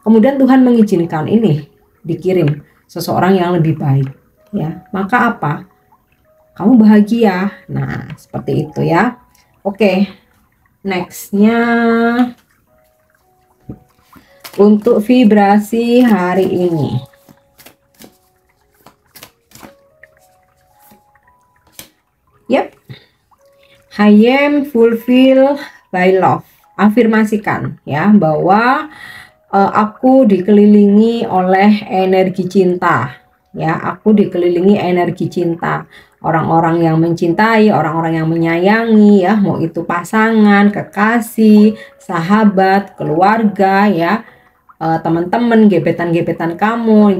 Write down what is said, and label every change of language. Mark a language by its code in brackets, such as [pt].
[id] Kemudian Tuhan mengizinkan ini, dikirim seseorang yang lebih baik ya. Maka apa? Kamu bahagia. Nah, seperti itu ya. Oke. Nextnya untuk vibrasi hari ini. [en] Yep, I am fulfilled by love. [id] Afirmasikan ya bahwa aku dikelilingi oleh energi cinta. Ya, aku dikelilingi energi cinta. Orang-orang yang mencintai, orang-orang yang menyayangi ya, mau itu pasangan, kekasih, sahabat, keluarga ya, teman-teman, gebetan-gebetan kamu.